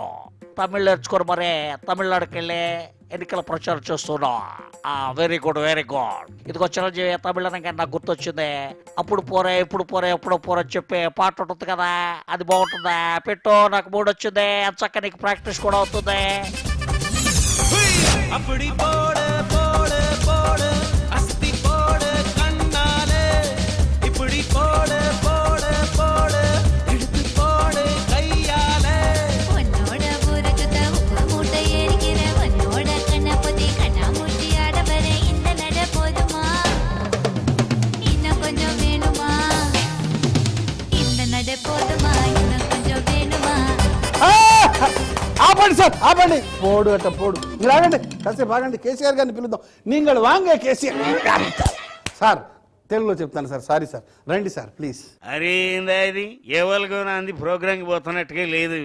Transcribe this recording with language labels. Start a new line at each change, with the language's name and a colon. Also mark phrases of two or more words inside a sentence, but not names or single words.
Telugu: తమిళ్ నేర్చుకోరు మరే, తమిళనాడుకి వెళ్ళి ఎన్నికల ప్రచారం చేస్తున్నాం.
English: very good
Telugu: ఇదిగో చిరంజీవి, తమిళ నాకు గుర్తొచ్చింది. అప్పుడు పోరే ఇప్పుడు పోరే ఎప్పుడు పోరే చెప్పి పాట ఉంటుంది కదా, అది బాగుంటుందా? పెట్టు, నాకు మూడు వచ్చింది, చక్క నీకు ప్రాక్టీస్ కూడా అవుతుంది.
Tamil: அப்படி போடு போடு போடு அஸ்தி போடு கண்ணாலே, இப்படி போடு போடு போடு எடுத்து போடு கையாலே. உன்னோட ஊரகத்த உப்பு மூட்டை ஏறிக்கிற உன்னோட கண்ணப்பதி கண்ணாமூச்சி ஆட வர இந்த நட போதுமா, இன்னும் கொஞ்சம் வேணுமா? இந்த நட போதுமா, இன்னும் கொஞ்சம் வேணுமா?
Telugu: ఆపండి సార్, ఆపండి. పోడు అట్ట పోడు. మీరు ఆగండి, కాసేపు ఆగండి. కేసీఆర్ గారిని పిలుద్దాం.
Tamil: நீங்கள் வாங்க
Telugu: కేసీఆర్ సార్. తెలుగులో చెప్తాను సార్, సారీ సార్. రండి సార్ ప్లీజ్. అరే ఏందా ఇది, ఎవరికో నాంది ప్రోగ్రాంకి పోతున్నట్టుగా లేదు.